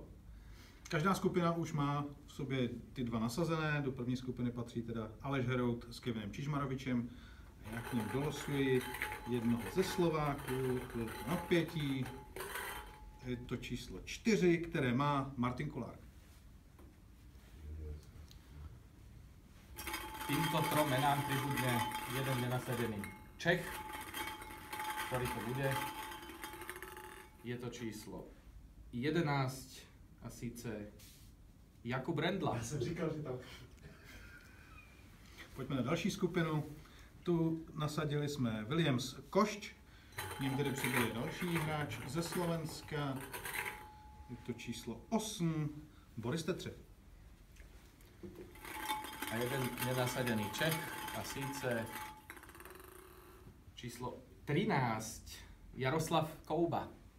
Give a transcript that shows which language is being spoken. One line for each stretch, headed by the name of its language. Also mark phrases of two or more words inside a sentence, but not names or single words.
Czech: Každá skupina už má v sobě ty dva nasazené. Do první skupiny patří teda Aleš Herout s Kevinem Čižmarovičem. Já k ním dolosuji jednoho ze Slováků, napětí. Je to číslo 4, které má Martin Kolár.
Slovak: Týmto trom menám pribudne jeden nenasadený Čech, ktorý to bude.
Czech: Je to číslo 11 a síce Jakub Rendla. Já jsem říkal, že tak. Pojďme na další skupinu. Tu nasadili jsme Williams Košť, k ním tedy přibyl další hráč ze Slovenska. Je to číslo 8, Boris Tetřev. A jeden nenasadený Čech a síce číslo 13 Jaroslav Kouba.